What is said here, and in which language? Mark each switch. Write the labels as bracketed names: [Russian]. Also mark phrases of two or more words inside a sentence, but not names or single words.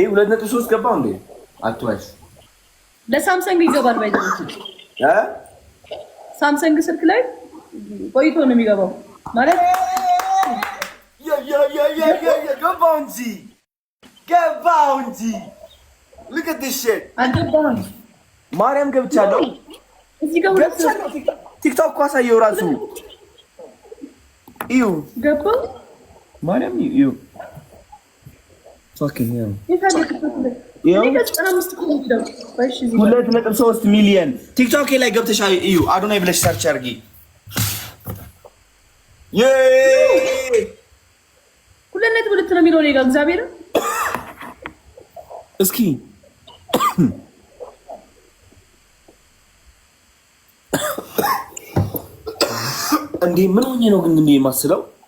[Amharic] 2.3 ገባው እንዴ? አትዋሽ። ለሳምሰንግ ይገባል ባይዘው ሳምሰንግ ስልክ ላይ ቆይቶ ነው የሚገባው ማለት ገባው እንጂ [English] look at this shit [Amharic] አልገባም። ማርያም ገብቻለሁ። እዚህ ጋር ቲክቶክ እኮ አሳየው ራሱ እዩ ገባው። ማርያም እዩ [English] fucking hell [Amharic] 2.3 ሚሊዮን ቲክቶክ ላይ ገብተሽ እዩ። አዶናይ ብለሽ ሰርች አድርጊ። ሁለት ነው የሚለው ነው እግዚአብሔር እስኪ እንዴ ምን ሆኜ ነው ግን እንዴ የማስለው?